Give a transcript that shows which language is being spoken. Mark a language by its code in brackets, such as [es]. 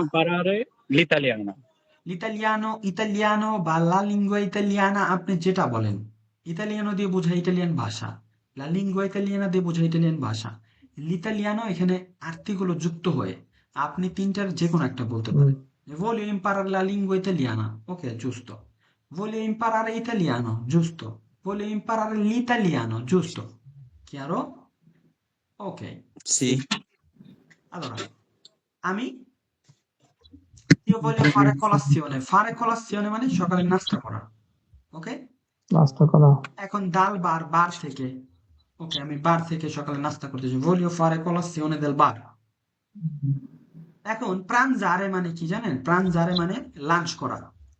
[it] imparare l'italiano. [bn] ইতালিয়ানো বা [it] লা লিঙ্গুয়া ইতালিয়ানা, [bn] আপনি যেটা বলেন। ইতালিয়ানো দিয়ে বোঝায় ইটালিয়ান ভাষা, [it] লা লিঙ্গুয়া ইতালিয়ানা [bn] দিয়ে বোঝায় ইটালিয়ান ভাষা। লিতালিয়ানো এখানে আর্টিকেল যুক্ত হয়ে আপনি তিনটার যে কোনো একটা বলতে হুম, পারেন। [it] Voglio imparare la lingua italiana. Ok, giusto. Voglio imparare italiano, giusto. Voglio imparare l'italiano, giusto. Chiaro? Ok. সি। Allora, [bn] আমি [it] io voglio fare colazione. [bn] Fare colazione মানে সকালে নাস্তা করা। ওকে, নাস্তা করা। এখন বার থেকে, ওকে, আমি বার থেকে সকালে নাস্তা করতে চাই, [it] voglio fare colazione del bar। [bn] এখন pranzare মানে কি জানেন? pranzare মানে লাঞ্চ করা।